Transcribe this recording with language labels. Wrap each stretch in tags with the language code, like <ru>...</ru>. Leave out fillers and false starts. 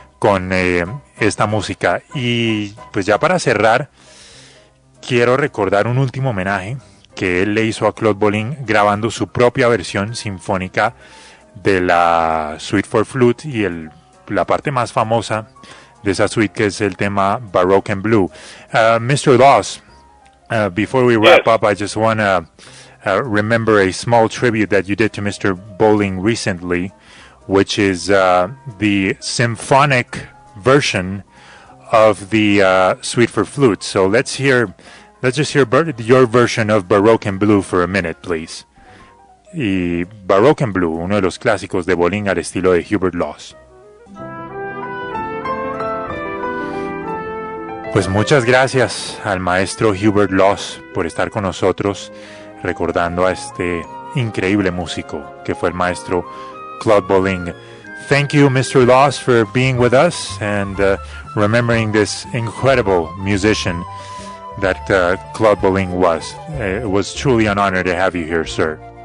<es>con esta música. Y pues ya para cerrar, quiero recordar un último homenaje que él le hizo a Claude Bolin grabando su propia versión sinfónica de la Suite for Flute y la parte más famosa de esa suite, que es el tema Baroque and Blue.</es> <en>Mr. Laws, before we wrap up, I just want to remember a small tribute that you did to Mr. Bolin recently, which is the symphonic version of the Suite for Flute. So let's just hear your version of Baroque and Blue for a minute, please.</en> <es>Y Baroque and Blue, uno de los clásicos de Bolin al estilo de Hubert Laws. Pues muchas gracias al maestro Hubert Laws por estar con nosotros recordando a este increíble músico que fue el maestro Claude Bolin.</es> <en>Thank you, Mr. Laws, for being with us and remembering this incredible musician that Claude Bolin was. It was truly an honor to have you here, sir.</en>